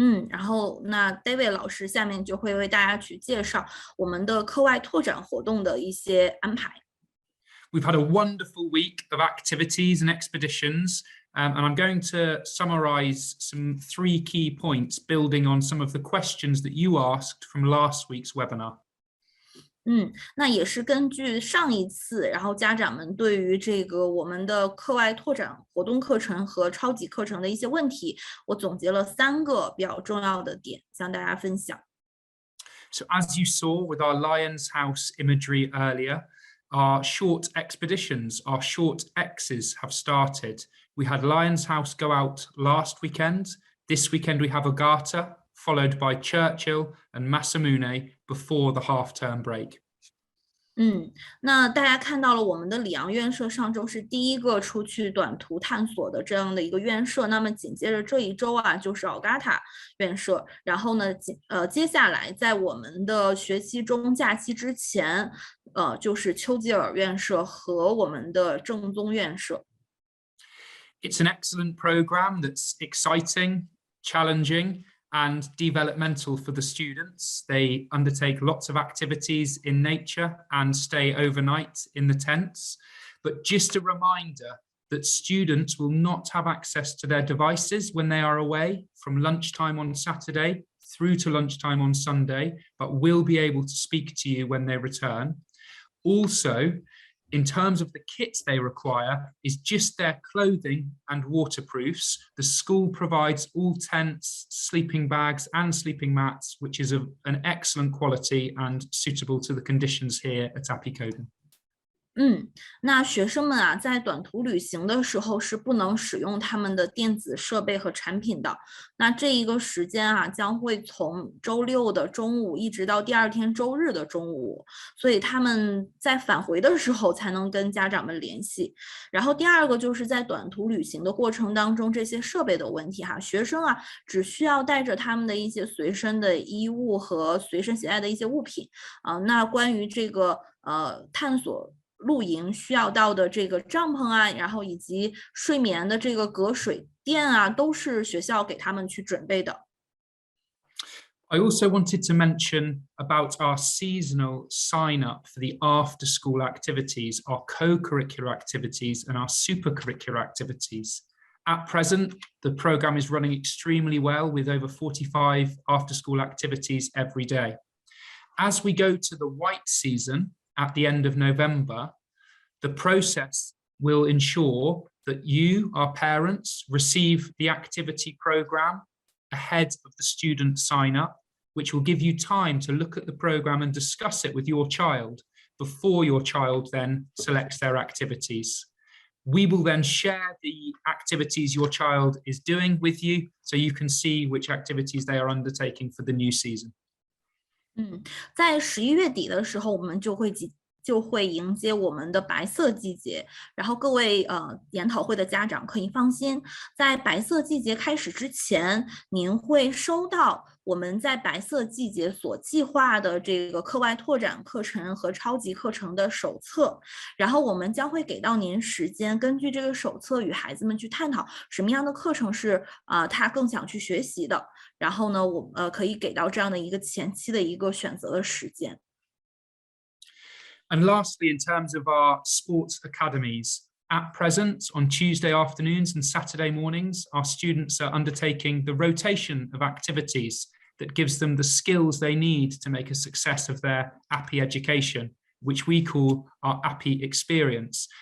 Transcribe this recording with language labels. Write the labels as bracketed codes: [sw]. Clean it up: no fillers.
[zh] 然后那 David 老师下面就会为大家去介绍我们的课外拓展活动的一些安排。 [en] We've had a wonderful week of activities and expeditions, and I'm going to summarise some 3 key points building on some of the questions that you asked from last week's webinar. [zh] 那也是根据上一次，然后家长们对于这个我们的课外拓展活动课程和超级课程的一些问题，我总结了3个比较重要的点，向大家分享。 [en] So as you saw with our Lion's House imagery earlier, our short expeditions, our short X's have started. We had Lion's House go out last weekend. This weekend we have Agata, followed by Churchill and Masamune before the half-term break. [zh] 那大家看到了我们的里昂院舍上周是第一个出去短途探索的这样的一个院舍，那么紧接着这一周啊就是奥嘎塔院舍，然后呢接下来在我们的学期中假期之前，就是丘吉尔院舍和我们的正宗院舍。 [en] It's an excellent program that's exciting, challenging, and developmental for the students. They undertake lots of activities in nature and stay overnight in the tents. But just a reminder that students will not have access to their devices when they are away from lunchtime on Saturday through to lunchtime on Sunday, but will be able to speak to you when they return. Also, in terms of the kits they require, is just their clothing and waterproofs. The school provides all tents, sleeping bags and sleeping mats, which is of an excellent quality and suitable to the conditions here at Appi Coden. [zh] 那学生们啊，在短途旅行的时候是不能使用他们的电子设备和产品的。那这一个时间啊，将会从周六的中午一直到第二天周日的中午，所以他们在返回的时候才能跟家长们联系。然后第二个就是在短途旅行的过程当中，这些设备的问题哈，学生啊只需要带着他们的一些随身的衣物和随身携带的一些物品啊。那关于这个探索露营需要到的这个帐篷啊，然后以及睡眠的这个隔水垫啊，都是学校给他们去准备的。 [en] I also wanted to mention about our seasonal sign up for the after school activities, our co-curricular activities and our supercurricular activities. At present, the program is running extremely well with over 45 after school activities every day. As we go to the white season, at the end of November, the process will ensure that you, our parents, receive the activity program ahead of the student sign up, which will give you time to look at the program and discuss it with your child before your child then selects their activities. We will then share the activities your child is doing with you so you can see which activities they are undertaking for the new season. [zh] 在11月底的时候，我们就会迎接我们的白色季节，然后各位研讨会的家长可以放心，在白色季节开始之前，您会收到我们在白色季节所计划的这个课外拓展课程和超级课程的手册，然后我们将会给到您时间，根据这个手册与孩子们去探讨什么样的课程是他更想去学习的，然后呢，我可以给到这样的一个前期的一个选择的时间。 [en] And lastly, in terms of our sports academies, at present, on Tuesday afternoons and Saturday mornings, our students are undertaking the rotation of activities that gives them the skills they need to make a success of their Appi education, which we call our Appi experience.